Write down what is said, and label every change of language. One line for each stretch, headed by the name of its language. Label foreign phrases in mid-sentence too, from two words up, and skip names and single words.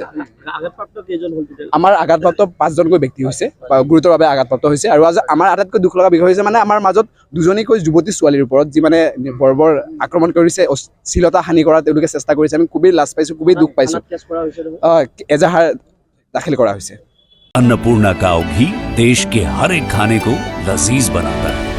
Assamese: আমাৰ আঘাতপ্ৰাপ্ত 5জনকৈ ব্যক্তি হৈছে বা গুৰুতৰভাৱে আঘাতপ্ৰাপ্ত হৈছে। আৰু আমাৰ আটাইতকৈ দুখ লগা বিষয় হৈছে মানে আমাৰ মাজত দুজনীকৈ যুৱতী ছোৱালীৰ ওপৰত যি মানে বৰ্বৰ আক্ৰমণ কৰিছে, অশ্লীলতা হানি কৰা তেওঁলোকে চেষ্টা কৰিছে। আমি খুবেই লাজ পাইছোঁ, খুবেই দুখ পাইছোঁ। এজাহাৰ দাখিল কৰা হৈছে।
Hindi: अन्नपूर्णा काव घी देश के हर एक खाने को लजीज बनाता है।